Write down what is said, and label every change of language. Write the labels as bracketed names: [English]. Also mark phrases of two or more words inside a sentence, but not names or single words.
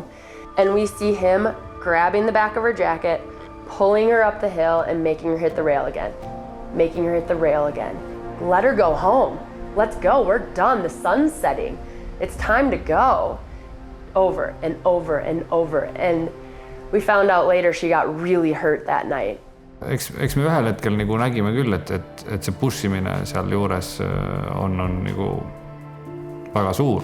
[English] And we see him grabbing the back of her jacket, pulling her up the hill and making her hit the rail again. Making her hit the rail again. Let her go home. Let's go, we're done, the sun's setting. It's time to go. Over and over and over. And we found out later she got really hurt that night. [Estonian] Eks me ühel hetkel nagu nägime küll, et see pushimine seal juures on nagu väga suur.